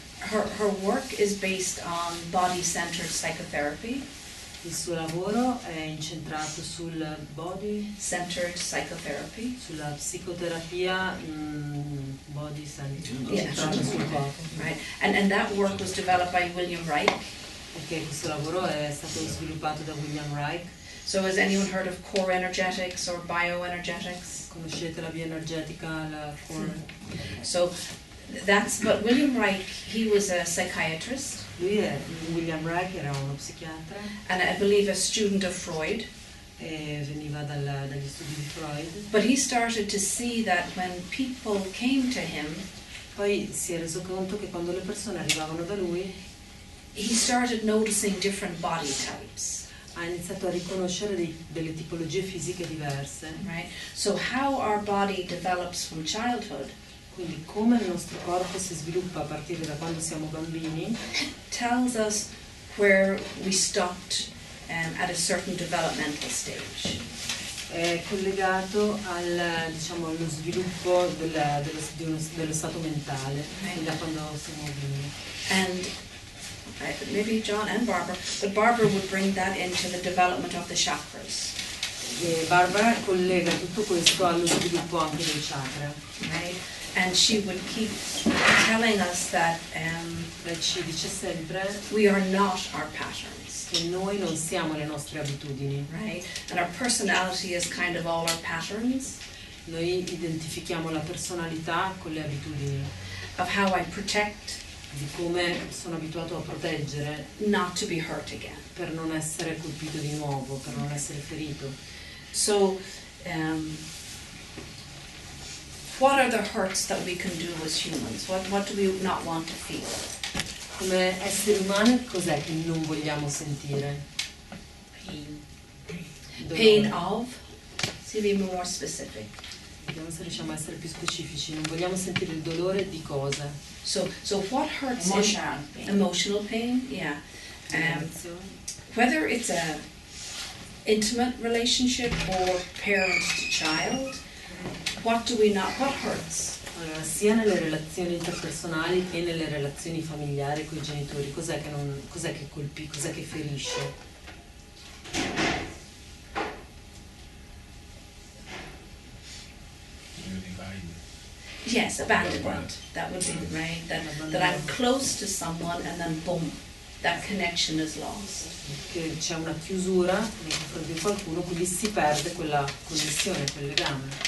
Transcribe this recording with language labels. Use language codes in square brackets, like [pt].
[en] Her work is based on body-centered psychotherapy. [it] Il suo lavoro è incentrato sul body, [en] Centered psychotherapy. [it] sulla psicoterapia [en] body centered, Yeah. [it] incentrata sul corpo. [en] Right, and that work was developed by William Reich. [it] Perché questo lavoro è stato sviluppato da William Reich. [en] So has anyone heard of core energetics or bioenergetics? [it] Conoscete la via energetica, la core? [en] So but William Reich, he was a psychiatrist [it] William Reich era uno psichiatra [en] and I believe a student of Freud. [it] e veniva dagli studi di Freud. [en] But he started to see that when people came to him, [it] Poi si è reso conto che quando le persone arrivavano da lui [en] he started noticing different body types. [it] ha iniziato a riconoscere delle tipologie fisiche diverse. [en] Right? So how our body develops from childhood [it] Quindi come il nostro corpo si sviluppa a partire da quando siamo bambini [en] tells us where we stopped at a certain developmental stage. [it] è collegato diciamo, allo sviluppo dello stato mentale, fin da quando siamo bambini. [en] And maybe John and Barbara, but Barbara would bring that into the development of the chakras. [it] E Barbara collega tutto questo allo sviluppo anche dei chakra. [en] Right? And she would keep telling us that [it] Lei ci dice sempre [en] we are not our patterns. [it] che noi non siamo le nostre abitudini. [en] Right? And our personality is kind of all our patterns [it] Noi identifichiamo la personalità con le abitudini, [en] of how I protect [it] di come sono abituato a proteggere [en] not to be hurt again. [it] per non essere colpito di nuovo, per non essere ferito. [en] So, what are the hurts that we can do as humans? What do we not want to feel? [it] Come esseri umani, cos'è che non vogliamo sentire? [en] Pain of? See, be more specific. [it] Vediamo se riusciamo a essere più specifici. Non vogliamo sentire il dolore di cosa? [en] So what hurts? Emotional pain. Emotional pain, yeah. [it] Emozioni. [en] Whether it's a intimate relationship or parent to child, what hurts? [it] Allora, sia nelle relazioni interpersonali che nelle relazioni familiari con i genitori, cos'è che colpisce, cos'è che ferisce? [en] Yes, abandonment. That would be right. That I'm close to someone and then boom, that connection is lost. [it] Che c'è una chiusura nei confronti di qualcuno, quindi si perde quella connessione, quel legame.